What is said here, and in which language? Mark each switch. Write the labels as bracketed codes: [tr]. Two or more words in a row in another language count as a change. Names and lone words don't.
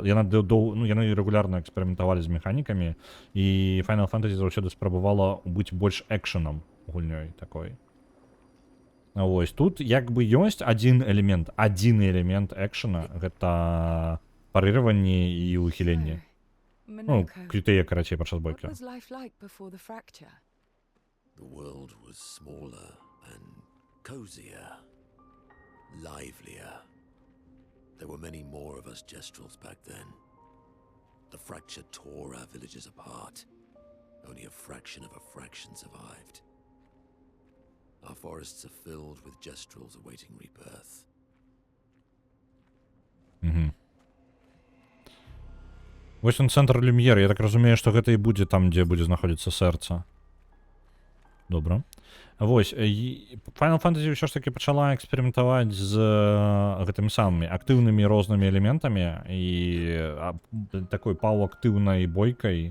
[be] Яны рэгулярна эксперыментавалі з механікамі, і Final Fantasy заўсёды спрабавала быць больш экшэнам гульнёй такой. Вось, тут як бы ёсць адзін элемент экшэна, гэта парыраванне і ухіленне. Ну, крытыя, карацей, падчас бойкі. [en] What was life like before the fracture? The world was smaller and cozier, livelier. There were many more of us Gestrels back then. The fracture tore our villages apart. Only a fraction of a fraction survived. Our forests are filled with Gestrels awaiting rebirth. [be] Вось он цэнтр Люм'ер. Я так разумею, што гэта і будзе там, дзе будзе знаходзіцца сэрца. Добра. Вось, Final Fantasy ўсё ж таки пачала эксперыментаваць з гэтымі самымі актыўнымі рознымі элементамі і такой паўактыўнай бойкай.